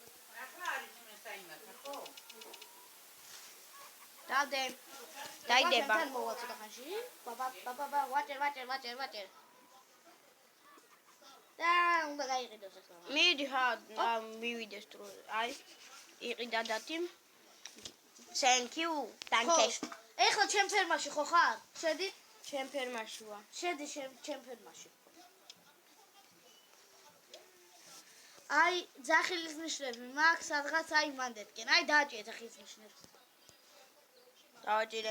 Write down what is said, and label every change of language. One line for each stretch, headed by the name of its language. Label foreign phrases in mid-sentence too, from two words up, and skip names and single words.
Georgian: დადე. დაიდება. თან მოვა ცოტა ხანში. ბაბა, ვაჭერ. და უნდა გაიყიდოს ახლა. მიდი ხა, მივიდეს დროზე. აი, იყიდა დათი.
English: Thank you. Danke.
Georgian: ეხლა ჩემ ფერმაში ხო ხარ? შედი ჩემ ფერმაში ვარ. შედი ჩემ ფერმაში. აი, ძახილის ნიშნები მაქვს სადღაც აი მანდეთკენ. აი დააჭირე ძახილის ნიშნებს. დავაჭირე.